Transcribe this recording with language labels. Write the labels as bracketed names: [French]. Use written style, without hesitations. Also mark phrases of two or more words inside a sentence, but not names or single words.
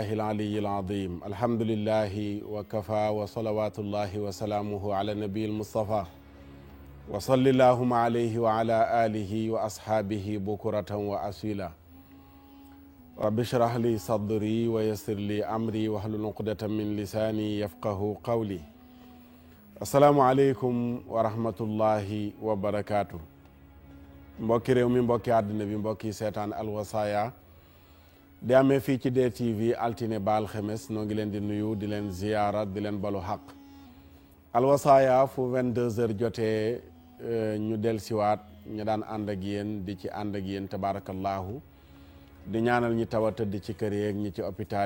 [Arabic] العلي العظيم الحمد لله وكفى وصلوات الله وسلامه على النبي المصطفى وصل اللهم عليه وعلى آله وأصحابه بكرة وأصيلا رب اشرح لي صدري ويسر لي أمري واحلل عقدة من لساني يفقه قولي السلام عليكم ورحمة الله وبركاته [Wolof] mbokki réew mi mbokki àddina bi mbokki seetaan alwasaaya di amee fii ci DTV altine ba alxemes noo ngi leen di nuyu di leen ziyaara di leen balu xaq alwasaaya fu 22h jotee ñu del siwaat ñu daan ànd ak yéen di ci ànd ak yéen tabaarakallaahu di ñaanal ñi taw a tëdd ci kër yeeg ñi ci hôpital